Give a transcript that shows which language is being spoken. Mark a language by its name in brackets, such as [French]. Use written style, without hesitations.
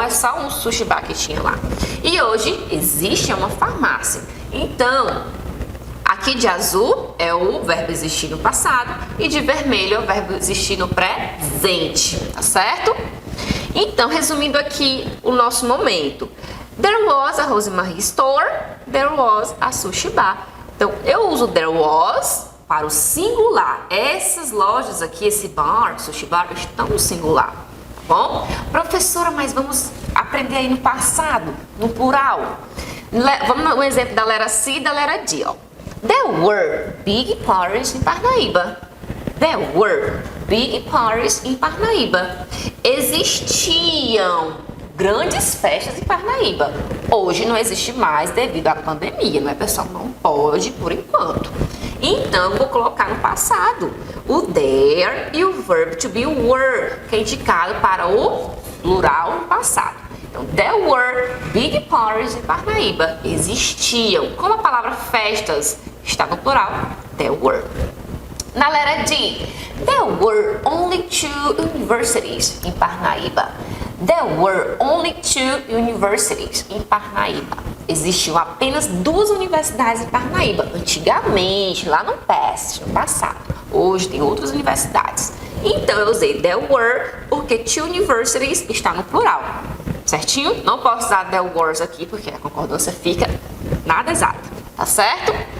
[Portuguese] É só um sushi bar que tinha lá. E hoje existe uma farmácia. Então, aqui de azul é o verbo existir no passado e de vermelho é o verbo existir no presente, tá certo? Então, resumindo aqui o nosso momento. [English] There was a Rosemarie store, there was a sushi bar. [Portuguese] Então, eu uso [English] there was [Portuguese] para o singular. Essas lojas aqui, esse bar, sushi bar, estão no singular, tá bom? Professora, mas vamos aprender aí no passado, no plural. Vamos no exemplo da letra C e da letra D, ó. [English] There were big parties in Parnaíba. There were big parties in Parnaíba. [Portuguese] Existiam grandes festas em Parnaíba. Hoje não existe mais devido à pandemia, não é, pessoal? Não pode por enquanto. Então, eu vou colocar no passado o there e o verbo to be were, que é indicado para o plural no passado. Então, [English] there were big parties in Parnaíba. [Portuguese] Existiam. Como a palavra festas está no plural, [English] there were. [Portuguese] Na letra D, [English] there were only 2 universities in Parnaíba. There were only 2 universities in Parnaíba. [Portuguese] Existiam apenas 2 universidades em Parnaíba. Antigamente, lá no past, no passado. Hoje tem outras universidades. Então eu usei [English] there were [Portuguese] porque [English] 2 universities [Portuguese] está no plural. Certinho? Não posso usar [English] there were [Portuguese] aqui porque a concordância fica nada exata. Tá certo?